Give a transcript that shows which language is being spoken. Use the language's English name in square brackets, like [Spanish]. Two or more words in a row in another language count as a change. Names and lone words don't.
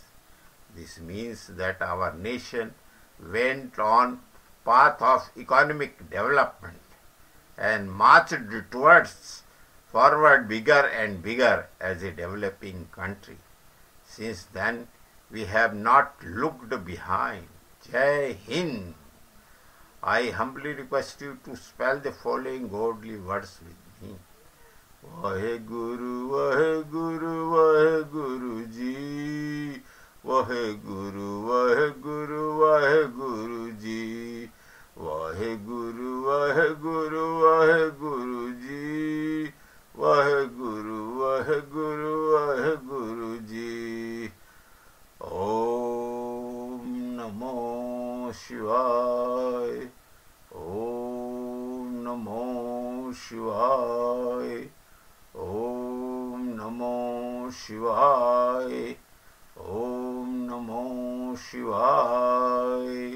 [English] This means that our nation went on path of economic development and marched towards forward bigger and bigger as a developing country. Since then, we have not looked behind. Jai Hind. I humbly request you to spell the following godly words with me. Vaheguru, Vaheguru, Vaheguru Ji. Vaheguru, Vaheguru, Vaheguru Ji. Vaheguru, Vaheguru, Vaheguru Ji. Vaheguru, Vaheguru, Vaheguru Ji. Om Namo Shivaya. Om Namo Shivaya. Om Namo Shivaya. Om Namo Shivaya.